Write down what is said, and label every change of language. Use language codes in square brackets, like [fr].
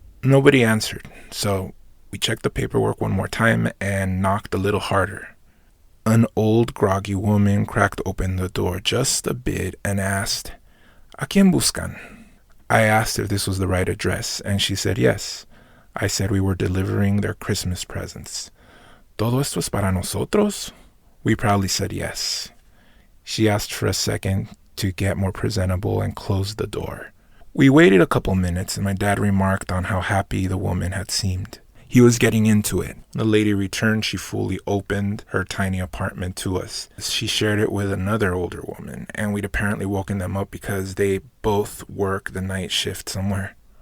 [en] Nobody answered, so we checked the paperwork one more time and knocked a little harder. An old, groggy woman cracked open the door just a bit and asked, [es] "¿A quién buscan?" [en] I asked if this was the right address, and she said yes. I said we were delivering their Christmas presents. [es] ¿Todo esto es para nosotros? [en] We proudly said yes. She asked for a second to get more presentable and closed the door. We waited a couple minutes, and my dad remarked on how happy the woman had seemed. He was getting into it. The lady returned. She fully opened her tiny apartment to us. She shared it with another older woman, and we'd apparently woken them up because they both work the night shift somewhere.